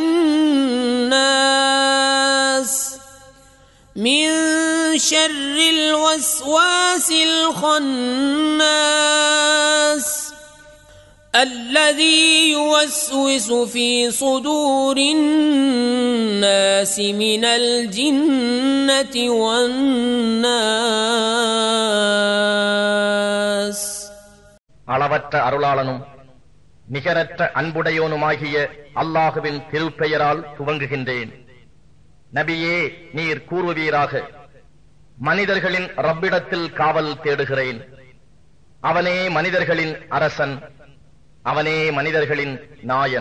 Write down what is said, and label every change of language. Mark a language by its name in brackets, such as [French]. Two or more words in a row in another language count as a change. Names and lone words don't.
[Arabic] الناس من شر الوسواس الخناس الذي يوسوس في صدور الناس من الجنة والناس. [Tamil] அளவற்ற அருளாளனும் நிகரற்ற அன்புடையோனுமாகிய அல்லாஹுவின் திருப்பெயரால் துவங்குகின்றேன். நபியே, நீர் கூறுவீராக, மனிதர்களின் ரப்பிடத்தில் காவல் தேடுகிறேன். அவனே மனிதர்களின் அரசன், அவனே மனிதர்களின் நாயன்.